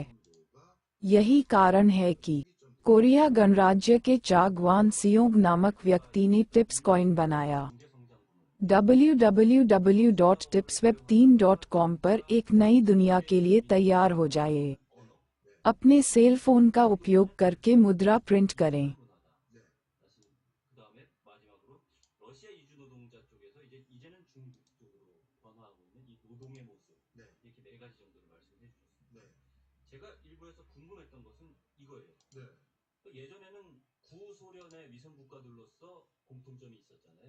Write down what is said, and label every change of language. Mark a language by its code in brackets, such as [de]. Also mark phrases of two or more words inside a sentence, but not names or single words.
[hi] यही कारण है कि कोरिया गणराज्य के चागवान सियोंग नामक व्यक्ति ने टिप्स कॉइन बनाया। www.tipsweb3.com पर एक नई दुनिया के लिए तैयार हो जाइए। अपने [en] cell phone [hi] का उपयोग करके मुद्रा प्रिंट करें। [ko] 그다음에 마지막으로 러시아 이주 노동자 쪽에서 이제는 중국 쪽으로 변화하고 있는 이 노동의 모습 이렇게 네 가지 정도를 말씀해 주셨습니다. 제가 일부에서 궁금했던 것은 이거예요. 예전에는 구소련의 위성 국가들로서 공통점이 있었잖아요.